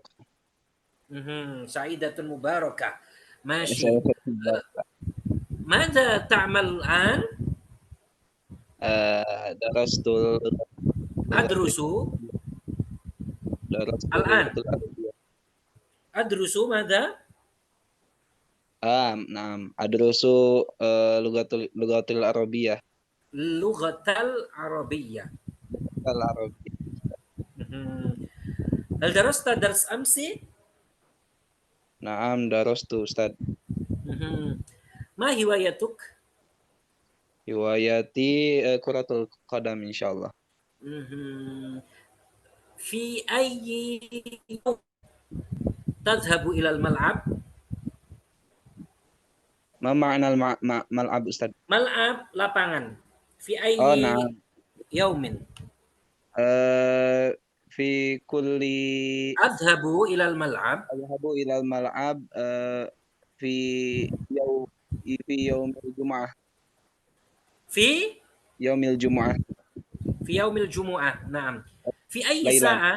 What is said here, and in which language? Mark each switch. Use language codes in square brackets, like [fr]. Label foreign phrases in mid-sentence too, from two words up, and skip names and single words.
[ar] سعيدة مباركة. ماشي. ماذا تعمل الآن? Darastul أدرس. الآن. أدرس ماذا? Naam. أدرس اللغة العربية. اللغة العربية. Al-Arabiyah. هل درست درس أمس? نعم، درست أستاذ. ما هوايتك? هوايتي كرة القدم إن شاء الله. في أي يوم تذهب إلى الملعب? ما معنى ملعب أستاذ? ملعب lapangan. في أي يوم? في كل أذهب إلى الملعب. أذهب إلى الملعب في يوم الجمعة. Fi يوم الجمعة. يوم الجمعة. نعم. في أي Lailan. sa'ah?